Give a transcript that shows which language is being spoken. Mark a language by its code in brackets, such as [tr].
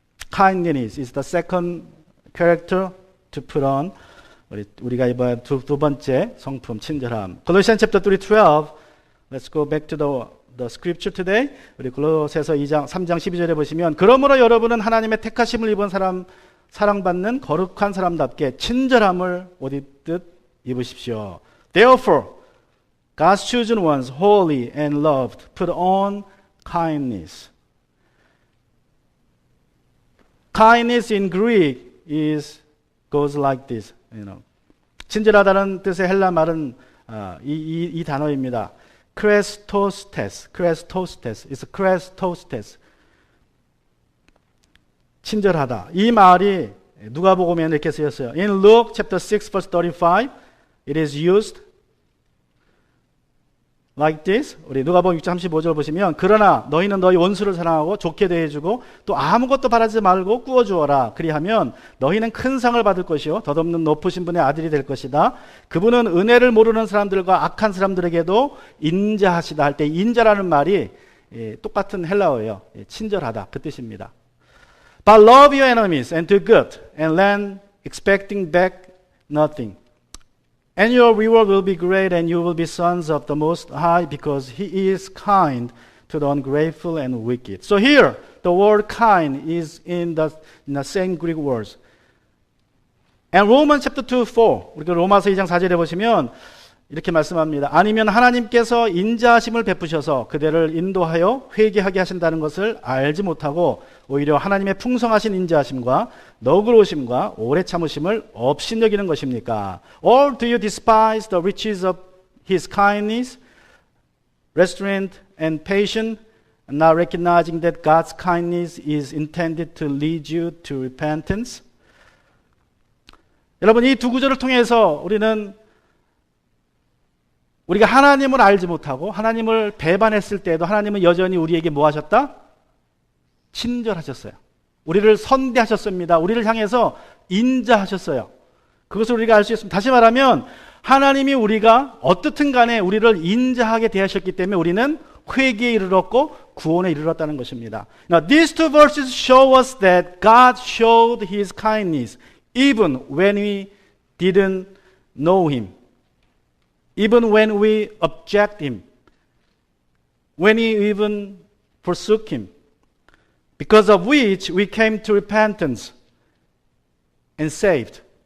[en] Kindness is the second character to put on. [ko] 우리가 입어야 할 두 번째 성품, 친절함. [en] Colossians chapter 3:12. Let's go back to the scripture today. [ko] 우리 골로새서 3장 12절에 보시면, 그러므로 여러분은 하나님의 택하심을 입은 사랑받는 거룩한 사람답게 친절함을 옷 입듯 입으십시오. [en] Therefore, God's chosen ones, holy and loved, put on kindness. Kindness in Greek goes like this. [ko] 친절하다는 뜻의 헬라 말은 이 단어입니다. [en] Krestos. It's Krestos. [ko] 친절하다. 이 말이 누가복음에 이렇게 쓰였어요. [en] In Luke chapter 6 verse 35, it is used like this. [ko] 우리 누가복음 6장 35절 보시면, 그러나 너희는 너희 원수를 사랑하고 좋게 대해주고 또 아무것도 바라지 말고 꾸어주어라. 그리하면 너희는 큰 상을 받을 것이요 덧없는 높으신 분의 아들이 될 것이다. 그분은 은혜를 모르는 사람들과 악한 사람들에게도 인자하시다. 할 때 인자라는 말이 똑같은 헬라어예요. 친절하다, 그 뜻입니다. [en] But love your enemies and do good and lend, expecting back nothing. And your reward will be great, and you will be sons of the Most High, because He is kind to the ungrateful and wicked. So here, the word kind is in the same Greek words. And Romans chapter 2:4, [ko] 우리가 로마서 2장 4절에 보시면 이렇게 말씀합니다. 아니면 하나님께서 인자하심을 베푸셔서 그대를 인도하여 회개하게 하신다는 것을 알지 못하고 오히려 하나님의 풍성하신 인자하심과 너그러우심과 오래 참으심을 업신여기는 것입니까? [en] Or do you despise the riches of His kindness, restraint and patience, not recognizing that God's kindness is intended to lead you to repentance? [ko] 여러분, 이 두 구절을 통해서 우리가 하나님을 알지 못하고 하나님을 배반했을 때도 하나님은 여전히 우리에게 뭐 하셨다? 친절하셨어요. 우리를 선대하셨습니다. 우리를 향해서 인자하셨어요. 그것을 우리가 알 수 있습니다. 다시 말하면 하나님이 우리가 어떻든 간에 우리를 인자하게 대하셨기 때문에 우리는 회개에 이르렀고 구원에 이르렀다는 것입니다. [en] Now, these two verses show us that God showed His kindness even when we didn't know Him, even when we object Him, when we even forsook Him, because of which we came to repentance and saved.